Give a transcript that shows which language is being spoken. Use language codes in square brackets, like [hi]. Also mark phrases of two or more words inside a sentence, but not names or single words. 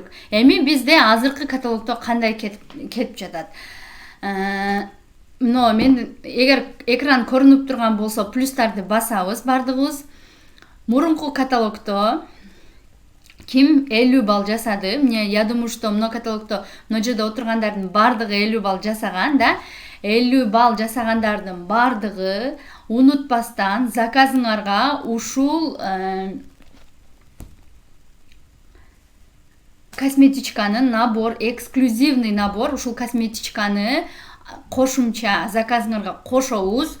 [ky] Эми бизде азыркы каталогдо кандай кетип жатат? Мына мен эгер экран көрүнүп турган болсо плюстарды басабыз бардыгыбыз. Мурунку каталогдо ким 50 балл жасады? [ru] Я думаю, что [ky] мына каталогдо мына жерде отургандардын бардыгы 50 балл жасаган да. 50 балл жасагандардын бардыгы унутпастан заказыңарга ушул косметичканын набор, [ru] эксклюзивный набор, [ky] ушул косметичканы кошумча заказыңарга кошобуз.